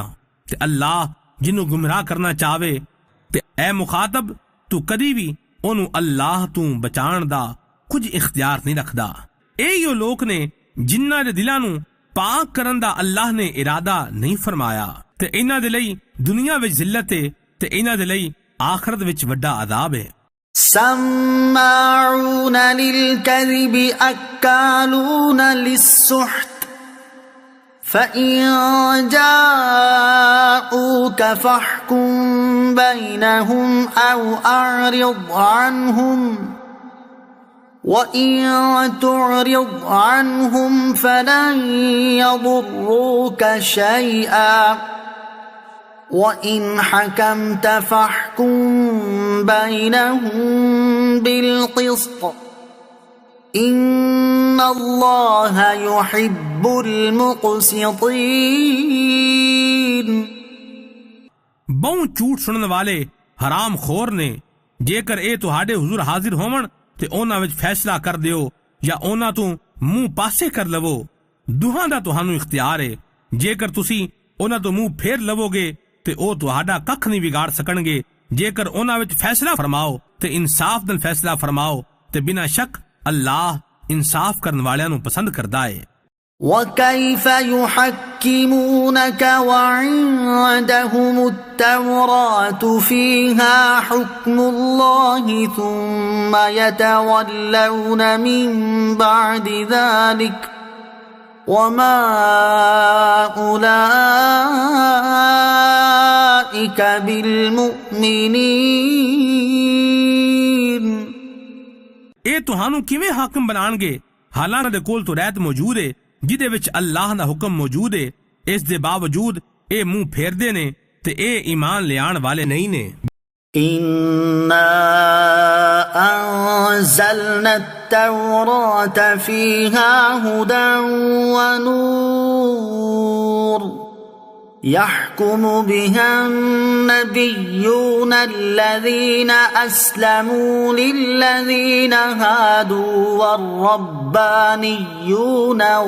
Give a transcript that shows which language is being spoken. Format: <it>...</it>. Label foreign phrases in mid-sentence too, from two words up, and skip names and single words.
<pa>ਤੇ ਅੱਲਾਹ ਜਿਹਨੂੰ ਗੁਮਰਾਹ ਕਰਨਾ ਚਾਹੇ ਤੇ ਐ ਮੁਖ਼ਾਤਬ ਤੂੰ ਕਦੀ ਵੀ ਉਹਨੂੰ ਅੱਲਾਹ ਤੋਂ ਬਚਾਣ ਦਾ ਕੁਝ ਇਖ਼ਤਿਆਰ ਨਹੀਂ ਰੱਖਦਾ। ਇਹ ਉਹ ਲੋਕ ਨੇ ਜਿਨ੍ਹਾਂ ਦੇ ਦਿਲਾਂ ਨੂੰ ਪਾਕ ਕਰਨ ਦਾ ਅੱਲਾਹ ਨੇ ਇਰਾਦਾ ਨਹੀਂ ਫ਼ਰਮਾਇਆ। ਤੇ ਇਹਨਾਂ ਦੇ ਲਈ ਦੁਨੀਆ ਵਿਚ ਜ਼ਿੱਲਤ ਹੈ ਤੇ ਇਹਨਾਂ ਦੇ ਲਈ ਆਖ਼ਿਰਤ ਵਿਚ ਵੱਡਾ ਅਜ਼ਾਬ ਹੈ।</pa> <ar>سماعون للكذب أكالون للسحت فإن جاءوك فاحكم بينهم أو أعرض عنهم وإن تعرض عنهم فلن يضروك شيئا وإن حكمت فاحكم بينهم بالقسط إن الله يحب المقسطين।</ar> <pa>ਬਹੁ ਝੂਠ ਸੁਣਨ ਵਾਲੇ ਹਰਾਮ ਖ਼ੋਰ ਨੇ। जेकर ਇਹ ਤੁਹਾਡੇ ਹਜ਼ੂਰ ਹਾਜ਼ਰ ਹੋਵਣ ਤੇ ਉਹਨਾਂ ਵਿੱਚ ਫੈਸਲਾ ਕਰ ਦਿਓ ਜਾਂ ਉਹਨਾਂ ਤੋਂ ਮੂੰਹ ਪਾਸੇ ਕਰ ਲਵੋ, ਦੋਹਾਂ ਦਾ ਤੁਹਾਨੂੰ ਇਖਤਿਆਰ ਹੈ। ਜੇਕਰ ਤੁਸੀਂ ਉਹਨਾਂ ਤੋਂ ਮੂੰਹ ਫੇਰ ਲਵੋਗੇ ਤੇ ਉਹ ਤੁਹਾਡਾ ਕੱਖ ਨਹੀਂ ਵਿਗਾੜ ਸਕਣਗੇ। ਜੇਕਰ ਉਹਨਾਂ ਵਿੱਚ ਫੈਸਲਾ ਫਰਮਾਓ ਤੇ ਇਨਸਾਫ ਨਾਲ ਫੈਸਲਾ ਫਰਮਾਓ ਤੇ ਬਿਨਾਂ ਸ਼ੱਕ ਅੱਲਾਹ ਇਨਸਾਫ ਕਰਨ ਵਾਲਿਆਂ ਨੂੰ ਪਸੰਦ ਕਰਦਾ ਹੈ।</pa> <ar>وكيف يحكمونك وعندهم التوراة فيها حكم الله ثم يتولون من بعد ذلك وما أولئك بالمؤمنين।</ar> <pa>ਇਹ ਤੁਹਾਨੂੰ ਕਿਵੇਂ ਹਾਕਮ ਬਣਾਣਗੇ ਹਾਲਾਂਕਿ ਦੇ ਕੋਲ ਤੌਰਾਤ ਮੌਜੂਦ ਹੈ ਜਿਹਦੇ ਵਿੱਚ ਅੱਲਾਹ ਦਾ ਹੁਕਮ ਮੌਜੂਦ ਹੈ। ਇਸ ਦੇ ਬਾਵਜੂਦ ਇਹ ਮੂੰਹ ਫੇਰਦੇ ਨੇ ਤੇ ਇਹ ਈਮਾਨ ਲਿਆਉਣ ਵਾਲੇ ਨਹੀਂ ਨੇ।</pa> <ar>إنا أنزلنا التوراة فيها هدى ونور يحكم بها النبيون الذين أسلموا للذين هادوا والربانيون</ar>